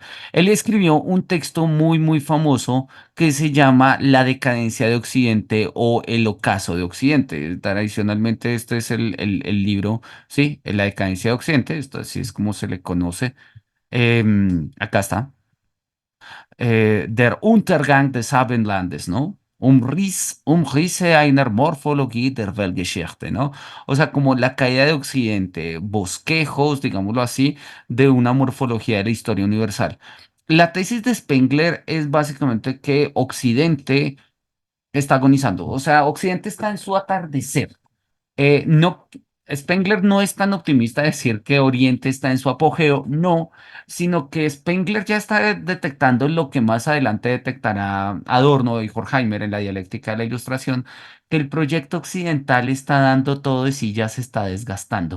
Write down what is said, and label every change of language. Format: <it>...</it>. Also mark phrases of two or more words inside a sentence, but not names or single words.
<es>Él escribió un texto muy, muy famoso que se llama La decadencia de Occidente o El ocaso de Occidente. Tradicionalmente este es el libro, sí, La decadencia de Occidente, esto así es como se le conoce. Acá está. Der Untergang des Abendlandes, ¿no? Umrisse einer Morphologie der Weltgeschichte, ¿no? O sea, como la caída de Occidente, bosquejos, digámoslo así, de una morfología de la historia universal. La tesis de Spengler es básicamente que Occidente está agonizando, o sea, Occidente está en su atardecer. No, Spengler no es tan optimista de decir que Oriente está en su apogeo, no, sino que Spengler ya está detectando lo que más adelante detectará Adorno y Horkheimer en la dialéctica de la Ilustración, que el proyecto occidental está dando todo de sí, ya se está desgastando.</es>